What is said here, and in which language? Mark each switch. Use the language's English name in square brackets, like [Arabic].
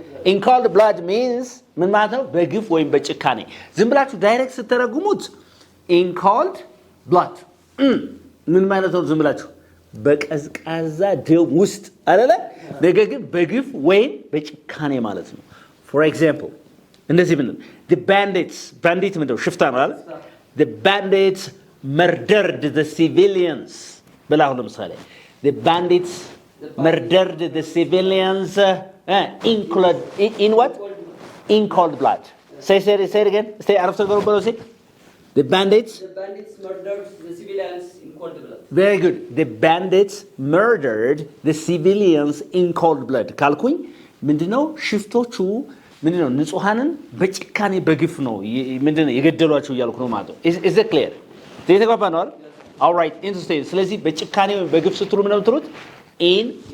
[English] in cold blood means ምን ማለት ነው? [Amharic] በግፍ ወይም በጭካኔ። ዝም ብላችሁ ዳይሬክት ስትተረጉሙት [English] in cold blood [Amharic] ምን ማለት ነው? ዝም ብላችሁ በቀዝቃዛ ደም ውስጥ አይደለ? ነገር ግን በግፍ ወይም በጭካኔ ማለት ነው። [English] for example [Amharic] እንደዚህ ምን the bandits ምንድነው? ሽፍታ ነው አይደል? [English] the bandits murdered the civilians [Amharic] ብላሁ ለምሳሌ [English] the bandits murdered the civilians in what? in cold blood. say it again. Say [Amharic] አረፍተ ነገሩ በለው [English] say the bandits murdered the civilians in cold blood. Very good. The bandits murdered the civilians in cold blood. [Amharic] ካልኩኝ ምንድነው? ሽፍቶቹ ምንድነው? ንጹሃንን በጭካኔ በግፍ ነው ምንድነው የገደሏቸው እያልኩ ነው ማለት ነው። [English] is it clear? [Amharic] የተግባባ ነው አይደል? [English] all right, interesting. [Amharic] ስለዚህ በጭካኔ በግፍ ስትሉ ምን ነው የምትሉት? in